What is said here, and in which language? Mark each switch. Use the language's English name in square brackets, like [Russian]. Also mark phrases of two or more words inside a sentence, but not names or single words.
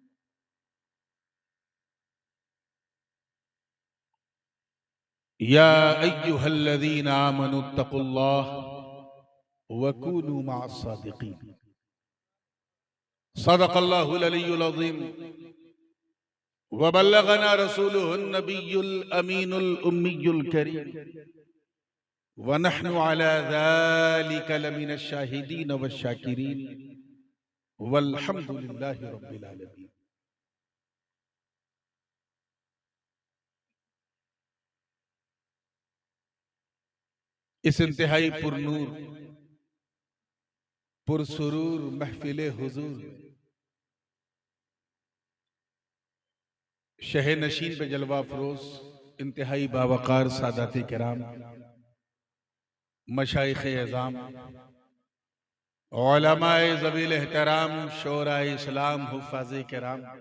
[Arabic] يا أيها الذين آمنوا اتقوا الله وكونوا مع الصادقين صدق الله العلي العظيم وبلغنا رسوله النبي الأمين الأمي الكريم ونحن على ذلك لمن الشاهدين والشاكرين والحمد لله رب العالمين. [Urdu] اس انتہائی پرنور پرسرور محفلِ حضور شہِ نشین پہ جلوہ فروز انتہائی باوقار ساداتِ کرام مشائخِ عظام علمائے ذوی الاحترام شعرائے اسلام حفاظِ کرام